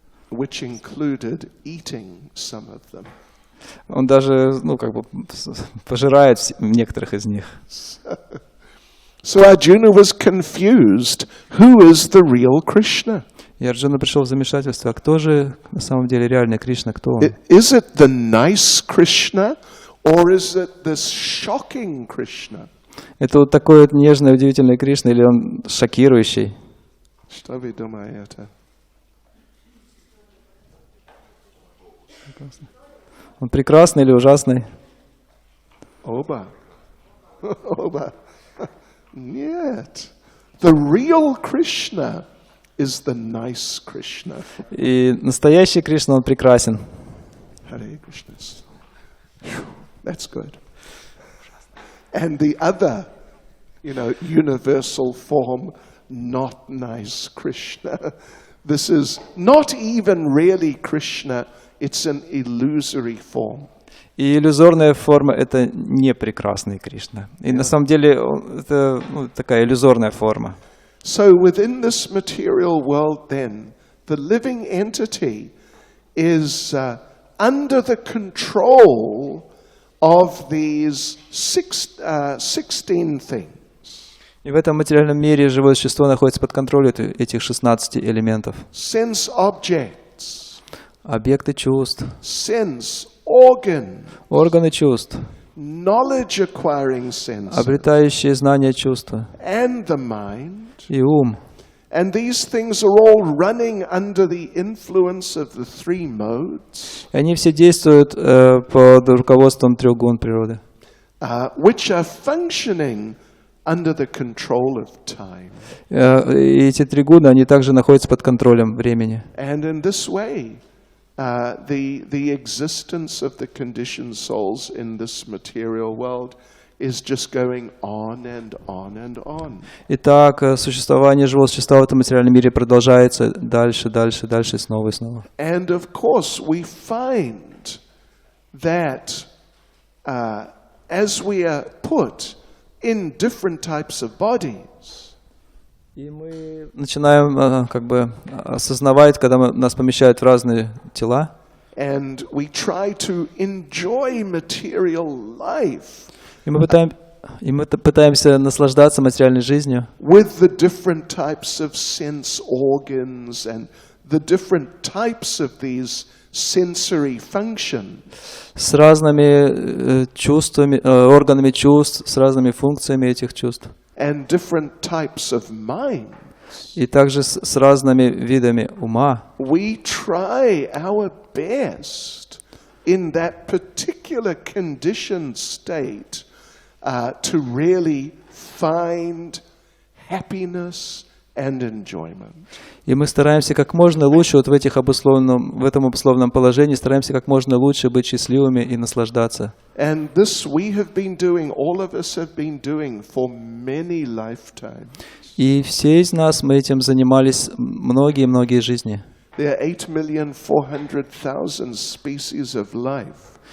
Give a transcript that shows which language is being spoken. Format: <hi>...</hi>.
<en>Which included eating some of them.</en> <ru>Он даже, пожирает некоторых из них.</ru> <en>So Arjuna was confused. Who is the real Krishna?</en> <ru>И Арджуна пришел в замешательство. А кто же на самом деле реальный Кришна? Кто он?</ru> <en>Is it the nice Krishna, or is it this shocking Krishna?</en> <ru>Это вот такой вот нежный, удивительный Кришна, или он шокирующий? Что вы думаете? Он прекрасный или ужасный? Оба. Оба. Нет.</ru> <en>The real Krishna is the nice Krishna.</en> <ru>И настоящий Кришна, он прекрасен.</ru> <en>Hare Krishna. That's good. And the other, universal form, not nice Krishna. This is not even really Krishna, it's an illusory form.</en> <ru>И иллюзорная форма — это не прекрасный Кришна. И на самом деле это такая иллюзорная форма.</ru> <en>So within this material world then, the living entity is under the control of these 16 things.</en> <ru>И в этом материальном мире живое существо находится под контролем этих 16 элементов.</ru> <en>Sense objects.</en> <ru>Объекты чувств.</ru> <en>Sense organ.</en> <ru>Органы чувств.</ru> <en>Knowledge acquiring senses.</en> <ru>Обретающие знания чувства.</ru> <en>And the mind.</en> <ru>И ум.</ru> <en>And these things are all running under the influence of the three modes.</en> <ru>И они все действуют под руководством трех гун природы.</ru> <en>Which are functioning under the control of time.</en> <ru>И эти три гуна, они также находятся под контролем времени.</ru> <en>And in this way, the existence of the conditioned souls in this material world is just going on and on and on.</en> <ru>Итак, существование живого существа в этом материальном мире продолжается дальше, дальше, дальше, снова и снова.</ru> <en>And of course, we find that as we are put in different types of bodies.</en> <ru>И мы начинаем осознавать, когда нас помещают в разные тела.</ru> <en>And we try to enjoy material life.</en> <ru>И мы пытаемся наслаждаться материальной жизнью.</ru> <en>With the different types of sense organs and the different types of these sensory functions.</en> <ru>С разными чувствами, органами чувств, с разными функциями этих чувств.</ru> <en>And different types of minds.</en> <ru>И также с разными видами ума.</ru> <en>We try our best in that particular conditioned state to really find happiness and enjoyment.</en> <ru>И мы стараемся как можно лучше в этом обусловленном положении, стараемся как можно лучше быть счастливыми и наслаждаться.</ru> <en>And this we have been doing, all of us have been doing for many lifetimes.</en> <ru>И все из нас мы этим занимались многие-многие жизни.</ru> <en>There are 8,400,000 species of life.</en>